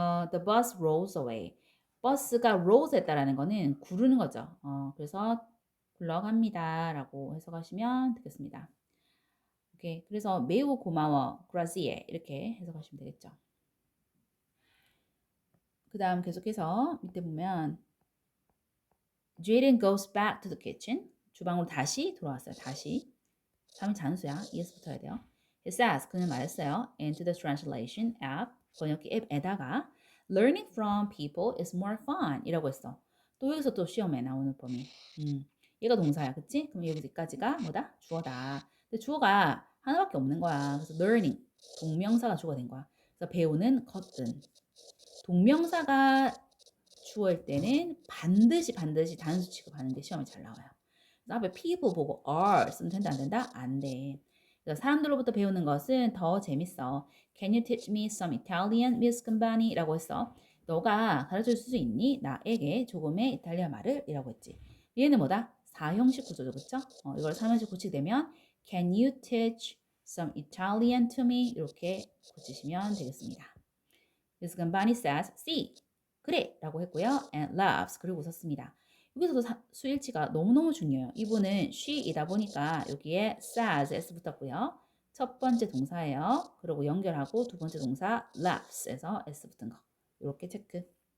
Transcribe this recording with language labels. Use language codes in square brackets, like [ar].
[en] The bus rolls away. [ko] 버스가 rolls 했다라는 거는 구르는 거죠. 그래서 굴러갑니다. 라고 해석하시면 되겠습니다. 오케이. 그래서 매우 고마워. Grazie. 이렇게 해석하시면 되겠죠. 그 다음 계속해서 밑에 보면 [en] Jaden goes back to the kitchen. [ko] 주방으로 다시 돌아왔어요. 다시. 3인 잔수야. ES 붙어야 돼요. [en] He says, [ko] 그는 말했어요. [en] Into the translation app, [ko] 번역기 앱에다가 [en] Learning from people is more fun [ko] 이라고 했어. 또 여기서 또 시험에 나오는 범위. 얘가 동사야. 그치? 그럼 여기까지가 뭐다? 주어다. 근데 주어가 하나밖에 없는 거야. 그래서 learning, 동명사가 주어가 된 거야. 그래서 배우는 것은. 동명사가 주어일 때는 반드시 단수 취급하는 게 시험에 잘 나와요. 앞에 people 보고 are 쓰면 된다 안 된다? 안 돼. 사람들로부터 배우는 것은 더 재밌어. [en] Can you teach me some Italian, Miss Gambani? [ko] 라고 했어. 너가 가르쳐 줄 수 있니? 나에게 조금의 이탈리아 말을? 이라고 했지. 얘는 뭐다? 4형식 구조죠. 그쵸? 이걸 3형식 고치되면 [en] Can you teach some Italian to me? [ko] 이렇게 고치시면 되겠습니다. [en] Miss Gambani says, see. [ko] 그래! 라고 했고요. [en] And laughs. [ko] 그리고 웃었습니다. 여기서도 수일치가 너무너무 중요해요. 이분은 she이다 보니까 여기에 says, s 붙었고요. 첫 번째 동사예요. 그리고 연결하고 두 번째 동사 laughs에서 s 붙은 거. 이렇게 체크.